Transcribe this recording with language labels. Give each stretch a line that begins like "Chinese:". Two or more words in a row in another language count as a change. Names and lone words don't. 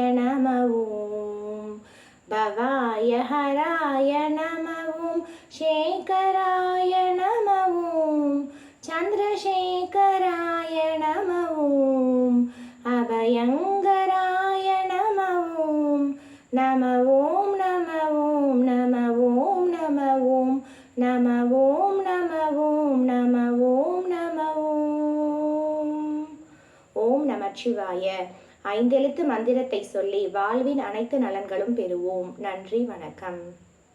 Sanskrit: नमः ॐ भवाय हराय नमः ॐ शेखराय नमः ॐ चन्द्रशेखराय नमः ॐ अभयङ्कराय नमः ॐ नमः ॐ नमः ॐ नमः ॐ नमः ॐ नमः ॐ नमः ॐ नमः ॐ नमः
Tamil: ஓம் நமச்சிவாய. 5 எழுத்து மந்திரத்தை சொல்லி வாழ்வின் அனைத்து நலன்களும் பெறுவோம். நன்றி, வணக்கம்.